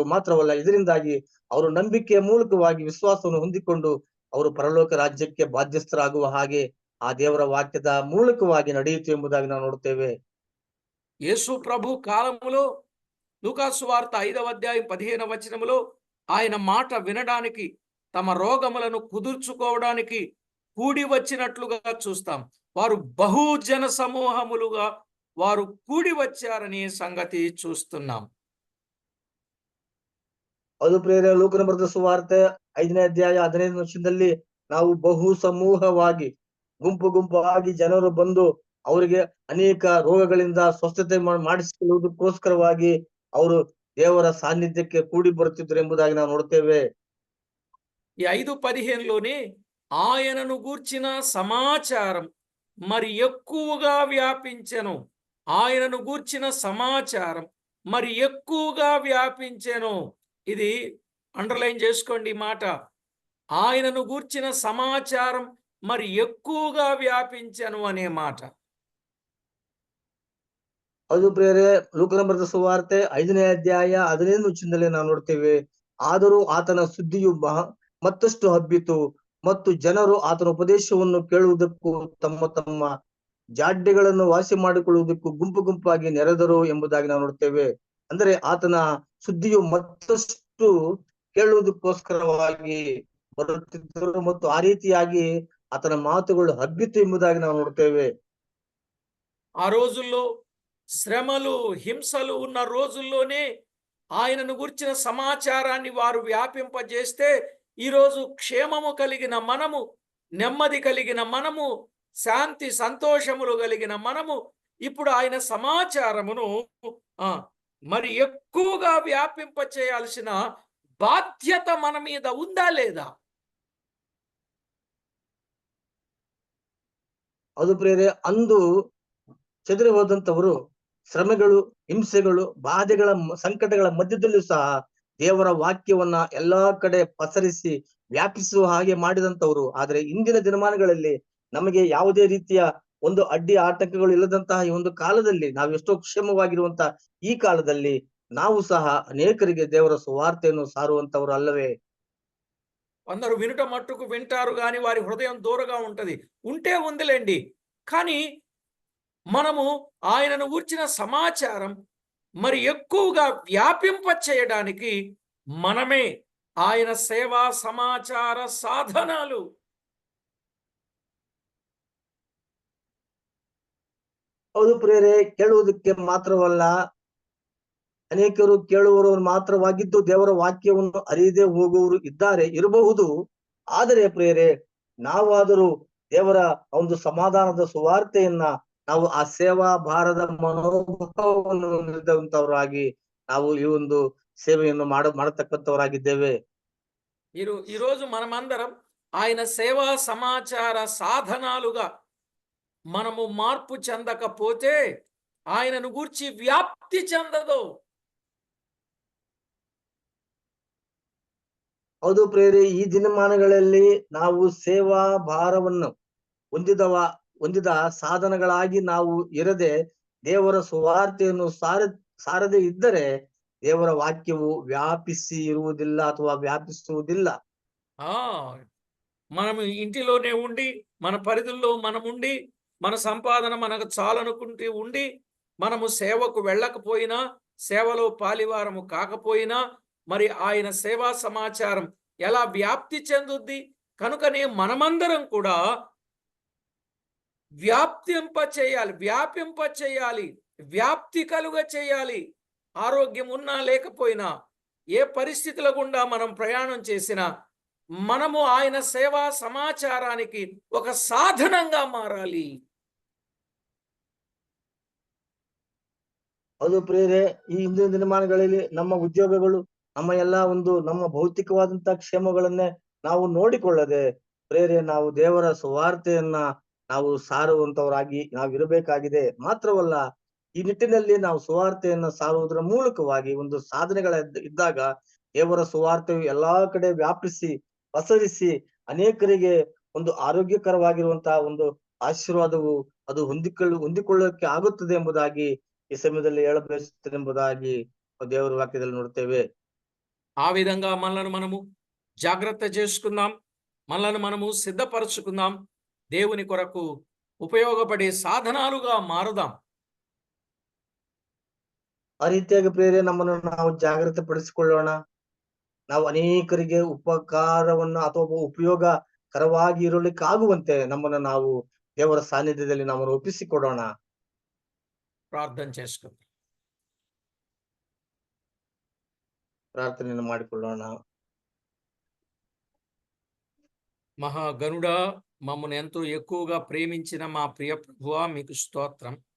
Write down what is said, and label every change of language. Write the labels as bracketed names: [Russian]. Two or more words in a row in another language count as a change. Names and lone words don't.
[Kannada] ಮಾತ್ರವಲ್ಲ, ಇದರಿಂದಾಗಿ ಅವರು ನಂಬಿಕೆಯ ಮೂಲಕವಾಗಿ ವಿಶ್ವಾಸವನ್ನು ಹೊಂದಿಕೊಂಡು ಅವರು ಪರಲೋಕ ರಾಜ್ಯಕ್ಕೆ ಬಾಧ್ಯಸ್ಥರಾಗುವ ಹಾಗೆ ಆ ದೇವರ ವಾಕ್ಯದ ಮೂಲಕವಾಗಿ ನಡೆಯಿತು ಎಂಬುದಾಗಿ ನಾವು ನೋಡ್ತೇವೆ. [Telugu] యేసు ప్రభు కాలములో లూకాసు వార్త 5వ అధ్యాయం 15వ వచనములో ఆయన మాట వినడానికి, తమ రోగములను కుదుర్చుకోవడానికి కూడి వచ్చినట్లుగా చూస్తాం. వారు బహుజన సమూహములుగా వారు కూడి వచ్చారనే సంగతి చూస్తున్నాం. [Kannada] ಅದು ಪ್ರೇರೆ, ಲೂಕನ ಬರೆದ ಸುವಾರ್ತೆ 5ನೇ ಅಧ್ಯಾಯ 15ನೇ ವಚನದಲ್ಲಿ ನಾವು ಬಹು ಸಮೂಹವಾಗಿ, ಗುಂಪಾಗಿ ಜನರು ಬಂದು ಅವರಿಗೆ ಅನೇಕ ರೋಗಗಳಿಂದ ಸ್ವಸ್ಥತೆ ಮಾಡಿಸಿಕೊಳ್ಳುವುದಕ್ಕೋಸ್ಕರವಾಗಿ ಅವರು ದೇವರ ಸಾನ್ನಿಧ್ಯಕ್ಕೆ ಕೂಡಿ ಬರುತ್ತಿದ್ದರು ಎಂಬುದಾಗಿ ನಾವು ನೋಡ್ತೇವೆ. [Telugu] ఈ 5:15లోనే ఆయనను గూర్చిన సమాచారం మరి ఎక్కువగా వ్యాపించెను. ఆయనను గూర్చిన సమాచారం మరి ఎక్కువగా వ్యాపించెను. ఇది అండర్లైన్ చేసుకోండి ఈ మాట. ఆయనను గూర్చిన సమాచారం మరి ఎక్కువగా వ్యాపించెను అనే మాట. [Kannada] ಅದು ಪ್ರೇರೆ, ಲೂಕನ ಬರೆದ ಸುವಾರ್ತೆ 5ನೇ ಅಧ್ಯಾಯ 15ನೇ ವಚನದಲ್ಲಿ ನಾವು ನೋಡ್ತೇವೆ. ಆದರೂ ಆತನ ಸುದ್ದಿಯು ಮತ್ತಷ್ಟು ಹಬ್ಬಿತು ಮತ್ತು ಜನರು ಆತನ ಉಪದೇಶವನ್ನು ಕೇಳುವುದಕ್ಕೂ ತಮ್ಮ ಜಾಡ್ಯಗಳನ್ನು ವಾಸಿ ಮಾಡಿಕೊಳ್ಳುವುದಕ್ಕೂ ಗುಂಪಾಗಿ ನೆರೆದರು ಎಂಬುದಾಗಿ ನಾವು ನೋಡ್ತೇವೆ. ಅಂದರೆ ಆತನ ಸುದ್ದಿಯು ಮತ್ತಷ್ಟು ಕೇಳುವುದಕ್ಕೋಸ್ಕರವಾಗಿ ಬರುತ್ತಿದ್ದರು ಮತ್ತು ಆ ರೀತಿಯಾಗಿ ಆತನ ಮಾತುಗಳು ಹಬ್ಬಿತು ಎಂಬುದಾಗಿ ನಾವು ನೋಡ್ತೇವೆ. [Telugu] ఆ రోజుల్లో శ్రమలు, హింసలు ఉన్న రోజుల్లోనే ఆయనను గురించిన సమాచారాన్ని వారు వ్యాపింపజేస్తే ఈరోజు క్షేమము కలిగిన మనము, నెమ్మది కలిగిన మనము, శాంతి సంతోషములు కలిగిన మనము ఇప్పుడు ఆయన సమాచారమును ఆ మరి ఎక్కువగా వ్యాపింప చేయాల్సిన బాధ్యత మన మీద ఉందా లేదా? [Kannada] ಅದು ಪ್ರಿಯರೇ, ಅಂದು ಚದುರಿ ಹೋದಂತವರು ಶ್ರಮೆಗಳು, ಹಿಂಸೆಗಳು, ಬಾಧೆಗಳ ಸಂಕಟಗಳ ಮಧ್ಯದಲ್ಲೂ ಸಹ ದೇವರ ವಾಕ್ಯವನ್ನ ಎಲ್ಲಾ ಕಡೆ ಪಸರಿಸಿ ವ್ಯಾಪಿಸುವ ಹಾಗೆ ಮಾಡಿದಂತವರು. ಆದ್ರೆ ಇಂದಿನ ದಿನಮಾನಗಳಲ್ಲಿ ನಮಗೆ ಯಾವುದೇ ರೀತಿಯ ಒಂದು ಅಡ್ಡಿ ಆತಂಕಗಳು ಇಲ್ಲದಂತಹ ಈ ಒಂದು ಕಾಲದಲ್ಲಿ, ನಾವು ಎಷ್ಟೋ ಕ್ಷೇಮವಾಗಿರುವಂತಹ ಈ ಕಾಲದಲ್ಲಿ ನಾವು ಸಹ ಅನೇಕರಿಗೆ ದೇವರ ಸುವಾರ್ತೆಯನ್ನು ಸಾರುವಂತವರು ಅಲ್ಲವೇ? [Telugu] అందరూ వినుట మట్టుకు వింటారు కానీ వారి హృదయం దూరంగా ఉంటది. ఉంటే ఉందిలేండి. కానీ మనము ఆయనను గూర్చిన సమాచారం మరి ఎక్కువగా వ్యాపింప చేయడానికి మనమే ఆయన సేవా సమాచార సాధనాలు. [Kannada] ಹೌದು ಪ್ರಿಯರೇ, ಕೇಳುವುದಕ್ಕೆ ಮಾತ್ರವಲ್ಲ, ಅನೇಕರು ಕೇಳುವವರು ಮಾತ್ರವಾಗಿದ್ದು ದೇವರ ವಾಕ್ಯವನ್ನು ಅರಿಯದೆ ಹೋಗುವವರು ಇರಬಹುದು. ಆದರೆ ಪ್ರಿಯರೇ, ನಾವಾದರೂ ದೇವರ ಒಂದು ಸಮಾಧಾನದ ಸುವಾರ್ತೆಯನ್ನ ನಾವು ಆ ಸೇವಾ ಭಾರದ ಮನೋಭಾವವನ್ನು ಹೊಂದಿದಂತವರಾಗಿ ನಾವು ಈ ಒಂದು ಸೇವೆಯನ್ನು ಮಾಡತಕ್ಕಂಥವರಾಗಿದ್ದೇವೆ. [Telugu] ఈరోజు మనమందరం ఆయన సేవా సమాచార సాధనాలుగా మనము మార్పు చెందకపోతే ఆయనను గూర్చి వ్యాప్తి చెందదు. [Kannada] ಹೌದು ಪ್ರಿಯರೇ, ಈ ದಿನಮಾನಗಳಲ್ಲಿ ನಾವು ಸೇವಾ ಭಾರವನ್ನು ಹೊಂದಿದ ಸಾಧನಗಳಾಗಿ ನಾವು ಇರದೆ ದೇವರ ಸುವಾರ್ತೆಯನ್ನು ಸಾರದೆ ಇದ್ದರೆ ದೇವರ ವಾಕ್ಯವು ವ್ಯಾಪಿಸಿ ಇರುವುದಿಲ್ಲ ಅಥವಾ ವ್ಯಾಪಿಸುವುದಿಲ್ಲ. [Telugu] ఆ మనము ఇంటిలోనే ఉండి మన పరిధుల్లో మనం ఉండి మన సంపాదన మనకు చాలనుకుంటూ ఉండి మనము సేవకు వెళ్ళకపోయినా సేవలో పాలివారము కాకపోయినా మరి ఆయన సేవా సమాచారం ఎలా వ్యాప్తి చెందుద్ది? కనుకనే మనమందరం కూడా వ్యాపింప చేయాలి, వ్యాప్తి కలుగ చేయాలి. ఆరోగ్యం ఉన్నా లేకపోయినా, ఏ పరిస్థితుల గుండా మనం ప్రయాణం చేసినా మనము ఆయన సేవా సమాచారానికి ఒక సాధనంగా మారాలి. [Kannada] ಅದು ಪ್ರಿಯರೇ, ಈ ಹಿಂದಿನ ದಿನಮಾನಗಳಲ್ಲಿ ನಮ್ಮ ಉದ್ಯೋಗಗಳು, ನಮ್ಮ ಭೌತಿಕವಾದಂತಹ ಕ್ಷೇಮಗಳನ್ನೇ ನಾವು ನೋಡಿಕೊಳ್ಳದೆ ಪ್ರಿಯರೇ, ನಾವು ದೇವರ ಸುವಾರ್ತೆಯನ್ನ ನಾವು ಸಾರುವಂತವರಾಗಿ ನಾವು ಇರಬೇಕಾಗಿದೆ. ಮಾತ್ರವಲ್ಲ, ಈ ನಿಟ್ಟಿನಲ್ಲಿ ನಾವು ಸುವಾರ್ತೆಯನ್ನ ಸಾರುವುದರ ಮೂಲಕವಾಗಿ ಒಂದು ಇದ್ದಾಗ ದೇವರ ಸುವಾರ್ತೆಯು ಎಲ್ಲಾ ಕಡೆ ವ್ಯಾಪಿಸಿ ಪಸರಿಸಿ ಅನೇಕರಿಗೆ ಒಂದು ಆರೋಗ್ಯಕರವಾಗಿರುವಂತಹ ಒಂದು ಆಶೀರ್ವಾದವು ಅದು ಹೊಂದಿಕೊಳ್ಳಕ್ಕೆ ಆಗುತ್ತದೆ ಎಂಬುದಾಗಿ ಈ ಸಮಯದಲ್ಲಿ ಹೇಳಬಯಸುತ್ತೇನೆ ಎಂಬುದಾಗಿ ದೇವರ ವಾಕ್ಯದಲ್ಲಿ ನೋಡ್ತೇವೆ. [Telugu] ఆ విధంగా మనలను మనము జాగ్రత్త చేసుకుందాం, మనలను మనము సిద్ధపరచుకుందాం, దేవుని కొరకు ఉపయోగపడే సాధనాలుగా మారుదాం. [Kannada] ಆ ರೀತಿಯಾಗಿ ಪ್ರಿಯರೇ, ನಮ್ಮನ್ನು ನಾವು ಜಾಗ್ರತೆ ಪಡಿಸಿಕೊಳ್ಳೋಣ. ನಾವು ಅನೇಕರಿಗೆ ಉಪಕಾರವನ್ನು ಅಥವಾ ಉಪಯೋಗಕರವಾಗಿ ಇರಲಿಕ್ಕಾಗುವಂತೆ ನಮ್ಮನ್ನು ನಾವು ದೇವರ ಸಾನ್ನಿಧ್ಯದಲ್ಲಿ ನಮ್ಮನ್ನು ಒಪ್ಪಿಸಿಕೊಡೋಣ. [Telugu] ప్రార్థన చేసుకుందాం. [Kannada] ಪ್ರಾರ್ಥನೆಯನ್ನು ಮಾಡಿಕೊಳ್ಳೋಣ. [Telugu] మహాగణుడా, మమ్మల్ని ఎంతో ఎక్కువగా ప్రేమించిన మా ప్రియ ప్రభువా, మీకు స్తోత్రం.